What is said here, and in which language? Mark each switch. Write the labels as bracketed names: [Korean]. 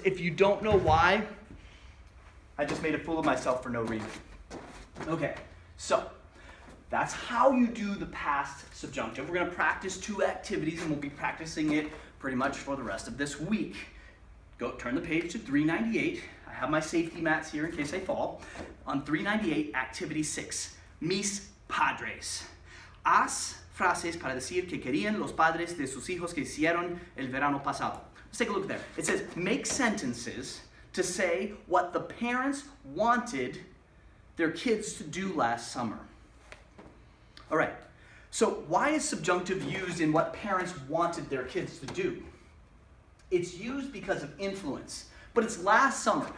[English] If you don't know why, I just made a fool of myself for no reason. Okay, so That's how you do the past subjunctive. We're going to practice 2 activities, and we'll be practicing it pretty much for the rest of this week. Turn the page to 398. I have my safety mats here in case I fall. On 398, activity 6, mis padres. [Spanish] Haz frases para decir que querían los padres de sus hijos que hicieron el verano pasado. [English] Let's take a look there. It says, make sentences to say what the parents wanted their kids to do last summer. All right, so why is subjunctive used in what parents wanted their kids to do? It's used because of influence, but it's last summer.